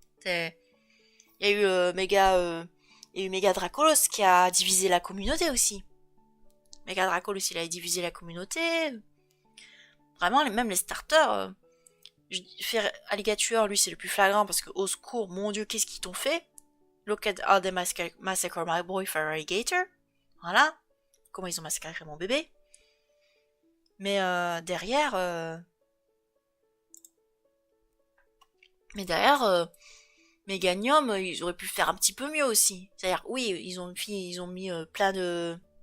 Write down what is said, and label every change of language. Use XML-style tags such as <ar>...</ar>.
<fr>Il y a eu méga Dracolos qui a divisé la communauté aussi. Méga Dracolos, il a divisé la communauté. Vraiment, même les starters. Faire Alligator, lui, c'est le plus flagrant parce que, au secours, mon dieu, qu'est-ce qu'ils t'ont fait?</fr> <en>Look at how they massacre my boy for Alligator.</en> <fr>Voilà. Comment ils ont massacré mon bébé. Mais derrière... Meganium, ils auraient pu faire un petit peu mieux aussi. C'est-à-dire, oui, ils ont mis plein de...</fr>